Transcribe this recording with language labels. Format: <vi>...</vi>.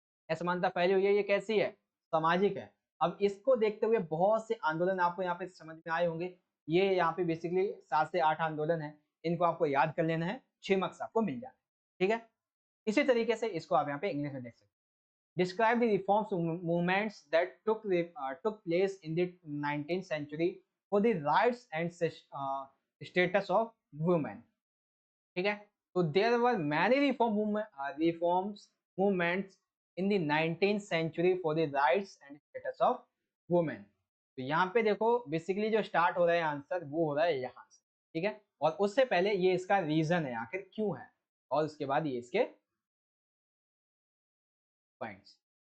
<hi>असमानता फैली हुई है, ये कैसी है? सामाजिक है। अब इसको देखते हुए बहुत से आंदोलन आपको यहाँ पे समझ में आए होंगे। ये यहाँ पे बेसिकली 7 से 8 आंदोलन हैं, इनको आपको याद कर लेना है, 6 मार्क्स आपको मिल जाना है, ठीक है? इसी तरीके से इसको आप यहाँ पे इंग्लिश में देख सकते हैं।</hi> <en>Describe the reforms movements that took place in the 19th century for the rights and status of women.</en> <hi>ठीक है, तो</hi> <en>There were many reforms movements in the 19th century for the rights and status of women.</en> <hi>तो यहाँ पे देखो basically जो start हो रहा है आंसर वो हो रहा है यहाँ से, ठीक है, और उससे पहले ये इसका रीजन है आखिर क्यों है, और उसके बाद ये इसके पॉइंट्स।</hi>